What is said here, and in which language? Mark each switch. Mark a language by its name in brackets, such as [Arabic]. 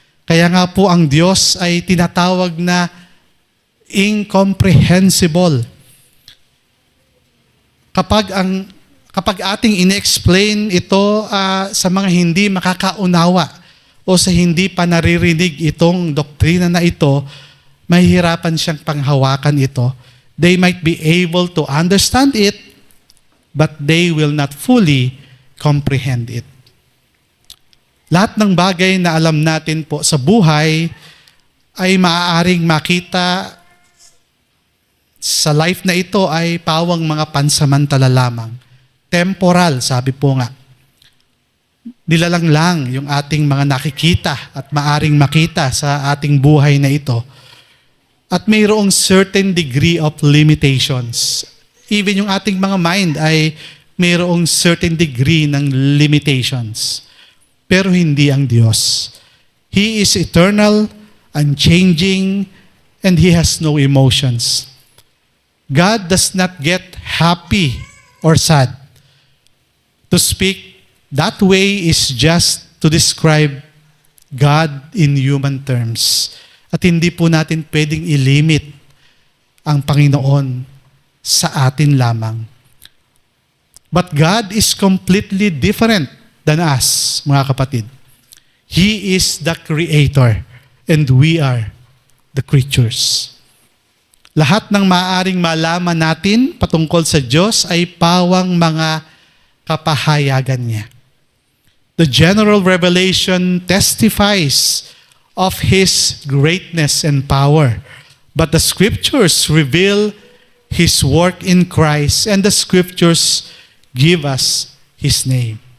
[Filipino] Kaya nga po ang Diyos ay tinatawag na incomprehensible. Kapag ating in-explain ito sa mga hindi makakaunawa o sa hindi pa naririnig itong doktrina na ito, mahihirapan siyang panghawakan ito. [English] They might be able to understand it, but they will not fully comprehend it. [Filipino] Lahat ng bagay na alam natin po sa buhay ay maaaring makita sa life na ito ay pawang mga pansamantala lamang. Temporal, sabi po nga. Nilalang lang yung ating mga nakikita at maaring makita sa ating buhay na ito. At mayroong [English] certain degree of limitations. [Filipino] Even yung ating mga mind ay mayroong [English] certain degree [Filipino] ng limitations. Pero hindi ang Diyos. [English] He is eternal, unchanging, and He has no emotions. God does not get happy or sad. To speak that way is just to describe God in human terms. [Filipino] At hindi po natin pwedeng ilimit ang Panginoon sa atin lamang. [English] But God is completely different than us, [Filipino] mga kapatid. [English] He is the Creator and we are the creatures. [Filipino] Lahat ng maaaring malaman natin patungkol sa Diyos ay pawang mga kapahayagan niya. [English] The general revelation testifies of His greatness and power, but the Scriptures reveal His work in Christ, and the Scriptures give us His name.